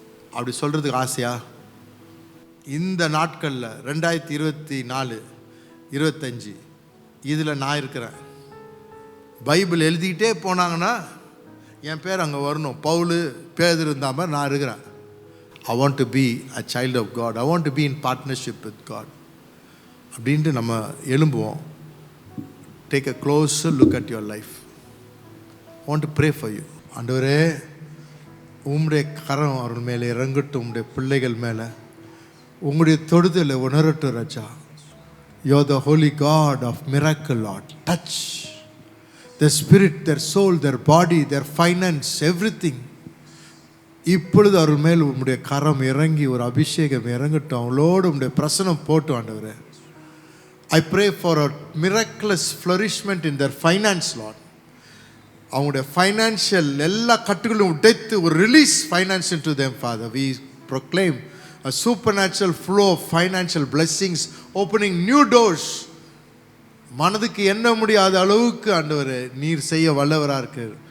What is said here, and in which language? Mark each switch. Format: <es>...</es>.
<ta>அப்படி சொல்கிறதுக்கு ஆசையா? இந்த நாட்களில் 2024, 25 இதில் நான் இருக்கிறேன். பைபிள் எழுதிக்கிட்டே போனாங்கன்னா என் பேர் அங்கே வரணும். பவுல், பேதுரு இருந்தா மாதிரி நான் இருக்கிறேன்.</ta> <en>I want to be a child of God. I want to be in partnership with God.</en> <ta>அப்படின்ட்டு நம்ம எழும்புவோம்.</ta> <en>Take a closer look at your life. I want to pray for you.</en> <ta>ஆண்டவரே, உம்முடைய கரம் அவர்கள் மேலே இறங்கட்டும். உம்முடைய பிள்ளைகள் மேலே உங்களுடைய தொடுதலை உணரட்டும் ராஜா.</ta> <en>You are the holy God of miracle, Lord. Touch their spirit, their soul, their body, their finance, everything.</en> <ta>இப்பொழுது அவர்கள் மேல் உம்முடைய கரம் இறங்கி ஒரு அபிஷேகம் இறங்கட்டும். அவளோடு உம்முடைய பிரசனம் போட்டு ஆண்டவரே.</ta> <en>I pray for a miraculous flourishment in their finance, Lord.</en> <ta>அவங்களுடைய ஃபைனான்ஷியல் எல்லா கட்டுகளும் உடைத்து ஒரு release finance</ta> <en>into them, Father. We proclaim a supernatural flow of financial blessings, opening new doors.</en> <ta>மனதுக்கு எண்ண முடியாத அளவுக்கு ஆண்டவரே நீர் செய்ய வல்லவராக இருக்கு.</ta>